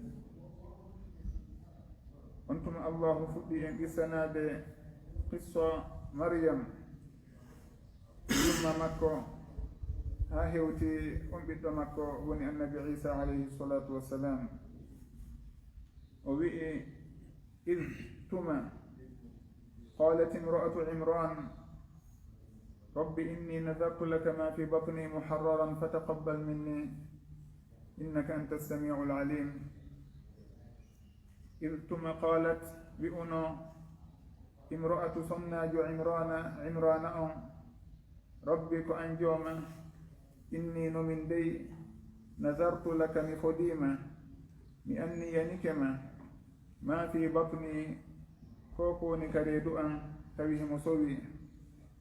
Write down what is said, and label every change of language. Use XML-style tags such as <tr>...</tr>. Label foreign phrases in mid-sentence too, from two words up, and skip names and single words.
<ff>on tuma Allahu fuɗɗi en qissanade qissa Maryam, yumma makko ha hewti on ɓiɗɗo makko woni annabi Isa</ff> <ar>عليه الصلاة والسلام.</ar> <ff>o wi'i</ff> <ar>id tuma قالت امرأة عمران رب إني نذرت لك ما في بطني محررا فتقبل مني إنك أنت السميع العليم.</ar> <ff>id tuma qalat wi'uno imra'atu sonnajo Imrana on, rabbi ko an jooma, inni nomin dey</ff> <ar>نذرت لك</ar> <ff>mi fodima, mi anniyanikema,</ff> <ar>ما في بطني</ar> <ff>ko kowoni ka reedu an tawi himo sowi,</ff>